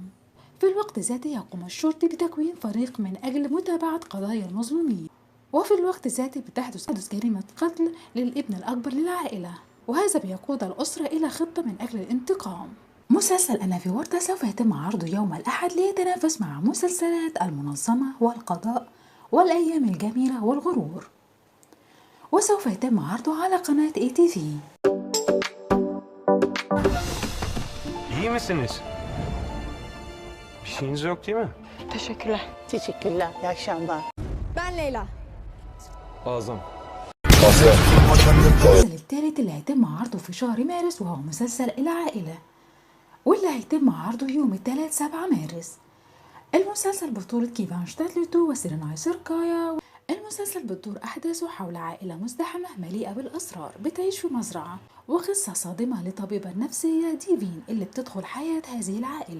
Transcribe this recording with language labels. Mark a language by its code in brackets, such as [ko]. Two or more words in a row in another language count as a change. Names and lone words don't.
[ar] في الوقت ذاته يقوم الشرطي بتكوين فريق من أجل متابعة قضايا المظلومين، وفي الوقت ذاته بتحدث جريمة قتل للابن الأكبر للعائلة، وهذا بيقود الأسرة إلى خطة من أجل الانتقام. مسلسل أنا في ورطة سوف يتم عرضه يوم الأحد ليتنافس مع مسلسلات المنظمة والقضاء والأيام الجميلة والغرور، وسوف يتم عرضه على قناة ATV. [tr] İyi misiniz? Bir şeyiniz yok değil mi? Teşekkürler. Teşekkürler. İyi akşamlar. Ben Leyla. Azam. [ar] المسلسل الثالث اللي هيتم عرضه في شهر مارس وهو مسلسل العائلة، واللي هيتم عرضه يوم الثلاث 7 مارس. المسلسل بطولة كيفان شتاتلوتو وسيريناي سيركايا. المسلسل بتدور أحداثه حول عائلة مزدحمة مليئة بالأسرار بتعيش في مزرعة، وقصة صادمة لطبيبة نفسية ديفين اللي بتدخل حياة هذه العائلة.